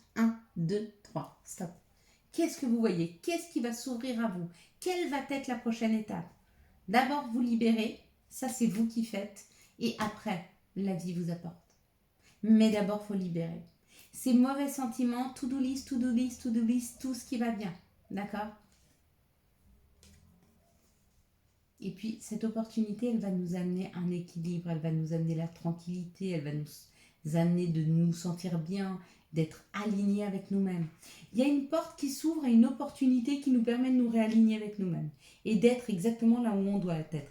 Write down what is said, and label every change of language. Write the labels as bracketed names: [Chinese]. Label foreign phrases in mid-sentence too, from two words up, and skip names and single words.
[French] 1, 2, 3, stop. Qu'est-ce que vous voyez? Qu'est-ce qui va s'ouvrir à vous? Quelle va être la prochaine étape? D'abord, vous libérez. Ça, c'est vous qui faites. Et après, la vie vous apporte. Mais d'abord, il faut libérer. Ces mauvais sentiments, [English] to-do list, to-do list, to-do list, [French] tout ce qui va bien. D'accord? Et puis, cette opportunité, elle va nous amener un équilibre, elle va nous amener la tranquillité, elle va nous amener de nous sentir bien, d'être alignés avec nous-mêmes. Il y a une porte qui s'ouvre et une opportunité qui nous permet de nous réaligner avec nous-mêmes et d'être exactement là où on doit être.